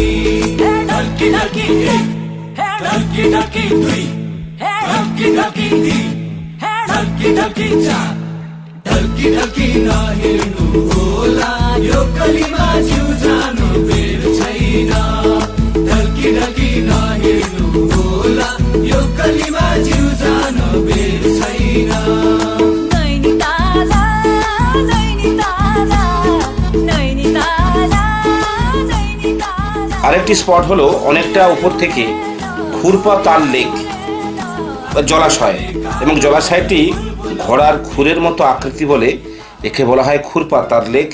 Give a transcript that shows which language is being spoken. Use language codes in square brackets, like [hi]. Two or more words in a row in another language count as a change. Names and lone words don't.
[ne] ढल्की ढल्की एक, ढल्की ढल्की दुई, ढल्की ढल्की तीन, ढल्की ढल्की चार। ढल्की ढल्की नहेर्नु होला, यो गलीमा जिउ जानु बेर छैन। ढल्की ढल्की नहेर्नु होला, यो गलीमा जिउ जानु बेर छैन। [bn] আরেকটি স্পট হলো অনেকটা উপর থেকে খুরপা তাল লেক, জলাশয়, এবং জলাশয়টি ঘোড়ার খুরের মতো আকৃতি বলে একে বলা হয় খুরপা তাল লেক।